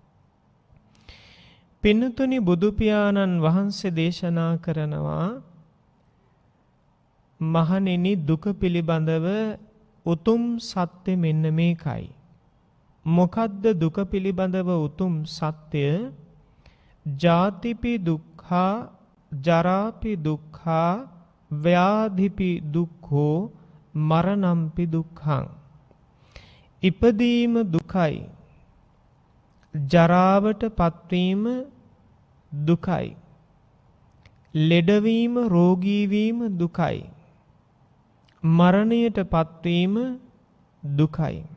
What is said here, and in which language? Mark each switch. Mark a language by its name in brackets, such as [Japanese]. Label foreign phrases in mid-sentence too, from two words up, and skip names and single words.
[Sinhala] පින්නතුනි, බුදු පියාණන් වහන්සේ දේශනා කරනවා, මහණෙනි, දුක පිළිබඳව උතුම් සත්‍ය මෙන්න මේකයි. මොකද්ද දුක පිළිබඳව උතුම් සත්‍ය? [Pali] ජාතිපි දුක්ඛා, ජරාපි දුක්ඛා, ව්‍යාධිපි දුක්ඛෝ, මරණම්පි දුක්ඛං. [Sinhala] ඉපදීම දුකයි, ජරාවට පත්වීම දුකයි, ලෙඩවීම, රෝගී වීම දුකයි, මරණයට පත්වීම දුකයි.